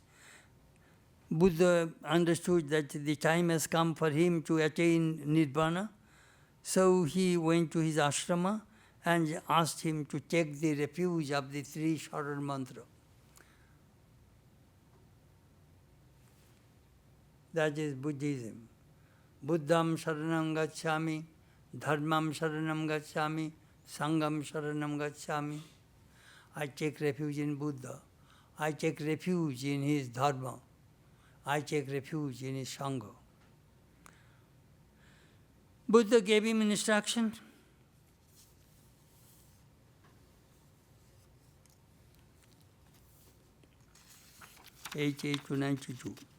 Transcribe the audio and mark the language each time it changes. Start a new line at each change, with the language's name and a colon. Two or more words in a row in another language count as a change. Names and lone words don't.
English: Buddha understood that the time has come for him to attain Nirvana. So he went to his ashrama and asked him to take the refuge of the three Sharan mantra. That is Buddhism.
Pali: Buddham Sharanam Gacchami, Dharmam Sharanam Gacchami, Sangam Sharanam Gacchami.
English: I take refuge in Buddha. I take refuge in his Dharma. I take refuge in his Sangha. Buddha gave him instruction. Page 8-92.